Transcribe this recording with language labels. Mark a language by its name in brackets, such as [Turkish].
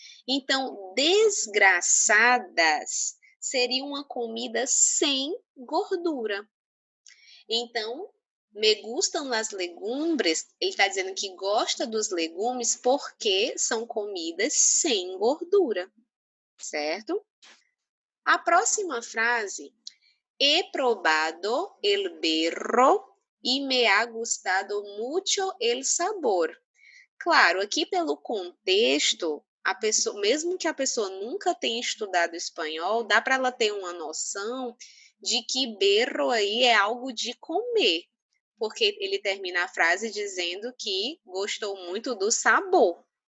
[Portuguese] Então, desgraçadas seria uma comida sem gordura. Então, [Spanish] me gustam las legumbres, [Portuguese] ele está dizendo que gosta dos legumes porque são comidas sem gordura, certo? A próxima frase, [Spanish] he probado el berro y me ha gustado mucho el sabor. [Portuguese] Claro, aqui pelo contexto, a pessoa, mesmo que a pessoa nunca tenha estudado espanhol, dá para ela ter uma noção de que berro aí é algo de comer, porque ele termina a frase dizendo que gostou muito do sabor.